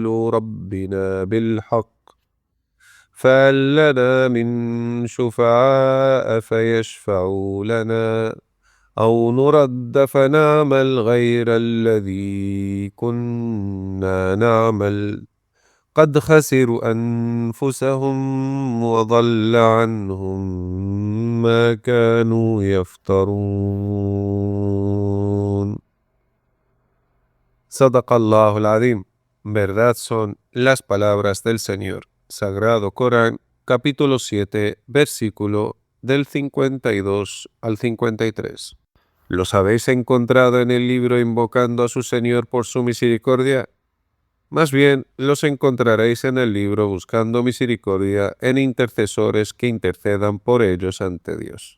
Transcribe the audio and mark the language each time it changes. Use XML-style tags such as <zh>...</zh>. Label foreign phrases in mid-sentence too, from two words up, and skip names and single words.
<ar>ربنا بالحق فهل لنا من شفعاء فيشفعوا لنا أو نرد فنعمل غير الذي كنا نعمل قد خسروا أنفسهم وضل عنهم ما كانوا يفترون. صدق الله العظيم.</ar> <es>Verdad son las palabras del Señor. Sagrado Corán, capítulo 7, versículo del 52 al 53. ¿Los habéis encontrado en el libro invocando a su Señor por su misericordia? Más bien, los encontraréis en el libro buscando misericordia en intercesores que intercedan por ellos ante Dios.</es>